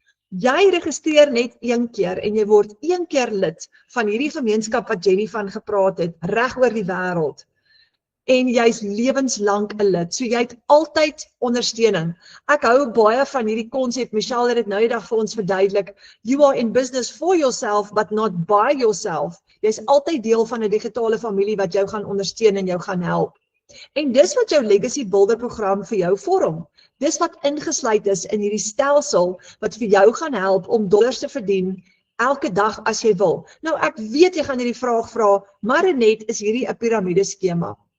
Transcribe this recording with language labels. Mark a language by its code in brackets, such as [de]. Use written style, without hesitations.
[af] Jy registreer net 1 keer en jy word 1 keer lid van hierdie gemeenskap wat Jenny van gepraat het, reg oor die wêreld. En jy's lewenslank 'n lid. So jy het altyd ondersteuning. Ek hou baie van hierdie konsep. Michelle het dit nou die dag vir ons verduidelik. [en] You are in business for yourself but not by yourself. [af] Jy's altyd deel van 'n digitale familie wat jou gaan ondersteun en jou gaan help. En dis wat jou Legacy Builder program vir jou vorm. Dis wat ingesluit is in hierdie stelsel wat vir jou gaan help om dollars te verdien elke dag as jy wil. Nou ek weet jy gaan hierdie vraag vra, maar net is hierdie 'n piramideskema.